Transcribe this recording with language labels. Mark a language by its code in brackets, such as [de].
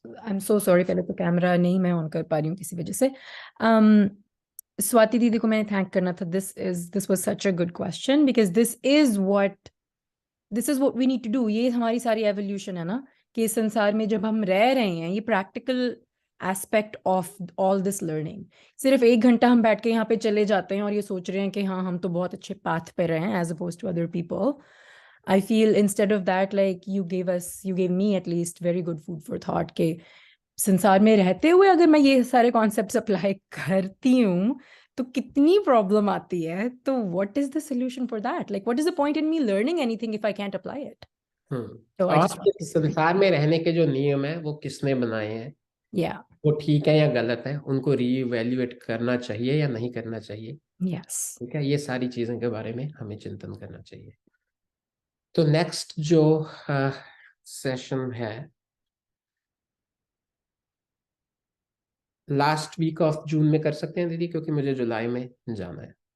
[en] I'm so sorry, [hi] पहले तो camera नहीं मैं ऑन कर पा रही हूँ किसी वजह से। स्वाति दीदी को मैंने थैंक करना था. [en] This was such a good question, because this is what we need to do. [hi] ये हमारी सारी एवोल्यूशन है ना, कि इस संसार में जब हम रह रहे हैं, ये [en] Practical aspect of all this learning. [hi] सिर्फ 1 घंटा हम बैठ के यहाँ पे चले जाते हैं और ये सोच रहे हैं कि हाँ हम तो बहुत अच्छे पाथ पे रहे हैं, [en] As opposed to other people. I feel instead of that, like you gave me at least very good food for thought [hi] के संसार में रहते हुए अगर मैं ये सारे कॉन्सेप्ट्स अप्लाई करती हूँ तो कितनी प्रॉब्लम आती है. [en] तो what is the solution for that? Like what is the point in me learning anything if I can't apply it? So I just [hi] और इस संसार में रहने के जो नियम है वो किसने बनाए हैं, [en] yeah, [hi] वो ठीक है या गलत है, उनको रीइवैल्यूएट करना चाहिए या नहीं करना चाहिए। [en] yes. [hi] ठीक है, ये सारी चीज़ों के बारे में हमें चिंतन करना चाहिए। तो नेक्स्ट जो सेशन है, [en] last week of June [hi] में कर सकते हैं दीदी, क्योंकि मुझे जुलाई में जाना है।